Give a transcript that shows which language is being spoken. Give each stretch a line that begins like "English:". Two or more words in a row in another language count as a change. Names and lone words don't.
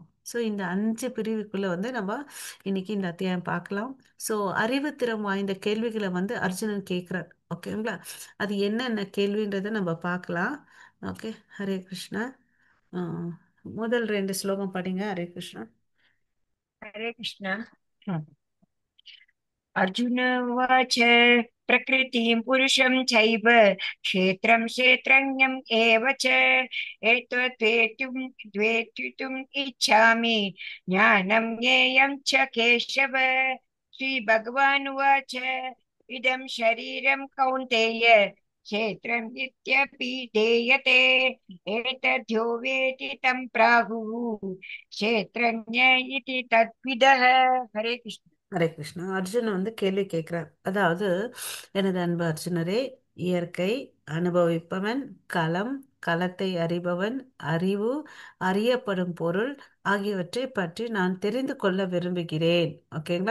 Tamil: ஸோ இந்த 5 பிரிவுக்குள்ள வந்து நம்ம இன்னைக்கு இந்த அத்தியாயம் பார்க்கலாம். ஸோ அறிவுத்திறம் வாய்ந்த கேள்விகளை வந்து அர்ஜுனன் கேட்கிறார். ஓகேங்களா? அது என்னென்ன கேள்வின்றதை நம்ம பார்க்கலாம். ஓகே. ஹரே கிருஷ்ணா. ஆஹ் முதல் 2 ஸ்லோகம் படிங்க. ஹரே கிருஷ்ணா.
Sanskrit: हरे कृष्ण। अर्जुन उवाच प्रकृतिं पुरुषं चैव क्षेत्रं क्षेत्रज्ञम् एव च द्वेष्टितुम् इच्छामि ज्ञानं ज्ञेयं च केशव। श्रीभगवानुवाच इदं शरीरं कौन्तेय क्षेत्रम् इत्यभिधीयते एतद्यो वेति तं प्राहुः क्षेत्रज्ञ इति तद्विदः। हरे कृष्ण।
Tamil: ஹரே கிருஷ்ணா. அர்ஜுன் வந்து கேள்வி கேட்கிறார். அதாவது, எனது அன்பு அர்ஜுனரே, இயற்கை, அனுபவிப்பவன், களம், களத்தை அறிபவன், அறிவு, அறியப்படும் பொருள் ஆகியவற்றை பற்றி நான் தெரிந்து கொள்ள விரும்புகிறேன். ஓகேங்களா?